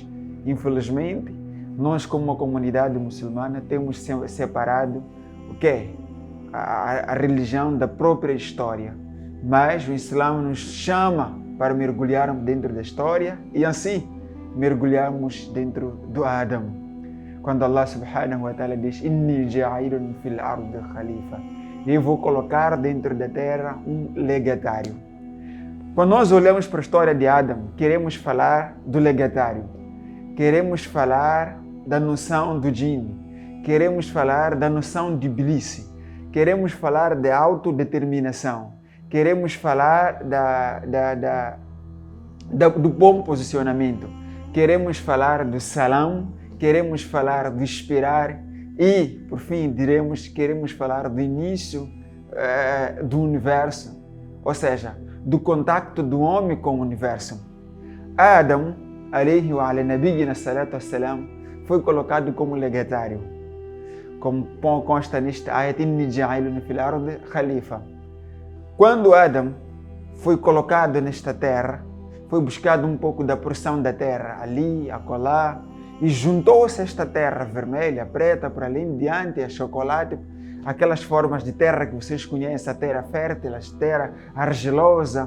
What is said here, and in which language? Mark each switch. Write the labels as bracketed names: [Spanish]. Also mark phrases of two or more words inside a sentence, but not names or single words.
[Portuguese] Infelizmente, nós como uma comunidade muçulmana temos separado o quê? A religião da própria história. Mas o Islã nos chama para mergulharmos dentro da história e assim mergulhamos dentro do Adão. Quando Allah [Arabic] سبحانه وتعالى [Portuguese] diz: [Arabic] "إني جاعل في الأرض خليفة", [Portuguese] eu vou colocar dentro da terra um legatário. Quando nós olhamos para a história de Adão, queremos falar do legatário, queremos falar da noção do jinn, queremos falar da noção de Iblis, queremos falar de autodeterminação, queremos falar do bom posicionamento, queremos falar do salão, queremos falar do esperar e, por fim, queremos falar do início do universo, ou seja, do contato do homem com o universo. Adão, [Arabic] عليه وعلى نبينا الصلاة والسلام, [Portuguese] foi colocado como legatário, como consta neste ayat: [Arabic] "إني جاعل في الأرض خليفة". [Portuguese] Quando Adão foi colocado nesta terra, foi buscado um pouco da porção da terra, ali, acolá, e juntou-se esta terra vermelha, preta, por ali em diante, a chocolate, aquelas formas de terra que vocês conhecem, a terra fértil, a terra argilosa.